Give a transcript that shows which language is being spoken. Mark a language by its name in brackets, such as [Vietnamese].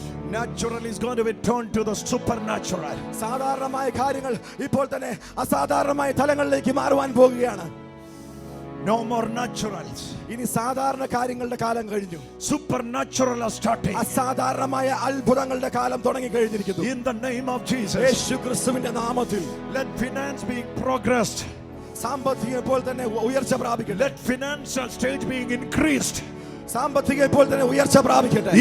[English] Natural is going to be turned to the supernatural. [Malayalam] സാധാരണമായ കാര്യങ്ങൾ ഇപ്പോൾ തന്നെ അസാധാരണമായ തലങ്ങളിലേക്ക് മാറുവാൻ പോകുകയാണ്. [English] No more naturals. [Malayalam] ഇനി സാധാരണ കാര്യങ്ങളുടെ കാലം കഴിഞ്ഞു. [English] Supernatural are starting. [Malayalam] അസാധാരണമായ അത്ഭുതങ്ങളുടെ കാലം തുടങ്ങി കഴിഞ്ഞിരിക്കുന്നു. [English] In the name of Jesus. [Malayalam] യേശുക്രിസ്തുവിന്റെ നാമത്തിൽ [English] Let finance be progressed. [Malayalam] സാമ്പത്തികം ഇപ്പോൾ തന്നെ ഉയർച്ച പ്രാപിക്കട്ടെ. [English] Let financial stage being increased. [Malayalam] സാമ്പത്തികം ഇപ്പോൾ തന്നെ ഉയർച്ച പ്രാപിക്കട്ടെ.